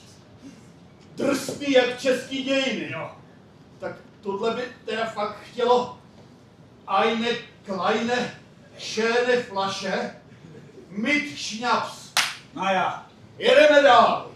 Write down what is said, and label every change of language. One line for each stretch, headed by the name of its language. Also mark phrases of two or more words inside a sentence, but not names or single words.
Czech: Drsný jak český dějiny, jo. Tak tohle by teda fakt chtělo
German: eine kleine schöne Flasche mit Schnaps.
Czech: No já. Jedeme dál.